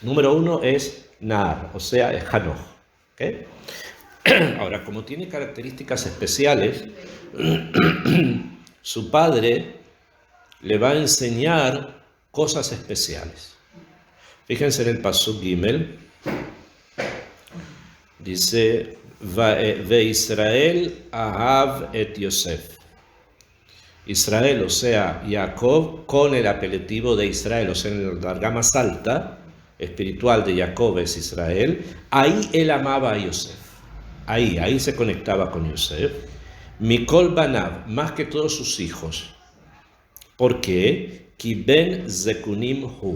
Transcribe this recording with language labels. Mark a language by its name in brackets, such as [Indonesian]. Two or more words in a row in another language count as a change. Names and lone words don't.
[Spanish] Número 1 es Naar, o sea, es Hanoch. ¿Okay? Ahora, como tiene características especiales, su padre le va a enseñar cosas especiales. Fíjense en el Pasuk Gimel, dice, [Hebrew] וישראל אהב את יוסף. [Spanish] Israel, o sea, Jacob, con el apelativo de Israel, o sea, en la larga más alta, espiritual de Jacob es Israel, ahí él amaba a Yosef. Ahí se conectaba con Yosef. [Hebrew] מכל בניו, [Spanish] más que todos sus hijos. ¿Por qué? [Hebrew] כי בן זקנים הוא.